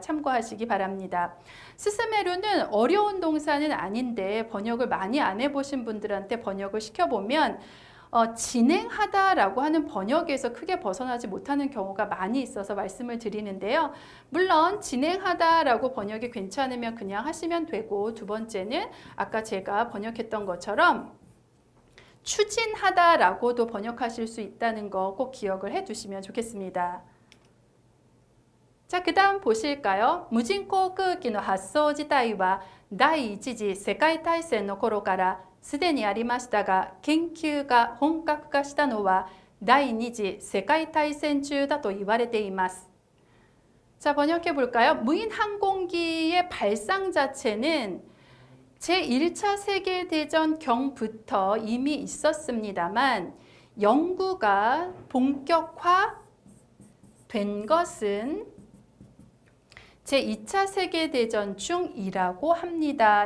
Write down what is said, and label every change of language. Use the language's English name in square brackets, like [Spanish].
[Korean] 참고하시기 바랍니다. 스스메루는 어려운 동사는 아닌데 번역을 많이 안 해보신 분들한테 번역을 시켜보면 진행하다라고 하는 번역에서 크게 벗어나지 못하는 경우가 많이 있어서 말씀을 드리는데요. 물론 진행하다라고 번역이 괜찮으면 그냥 하시면 되고, 두 번째는 아까 제가 번역했던 것처럼 추진하다라고도 번역하실 수 있다는 거 꼭 기억을 해 두시면 좋겠습니다. 자, 그 다음 보실까요? [Japanese] 무진航空機の発想自体は第一次世界大戦の頃からすでにありましたが、研究が本格化したのは第二次世界大戦中だと言われています. [Korean] 자, 번역해 볼까요? 무인 항공기의 발상 자체는 제1차 세계대전 경부터 이미 있었습니다만 연구가 본격화된 것은 제2차 세계대전 중이라고 합니다.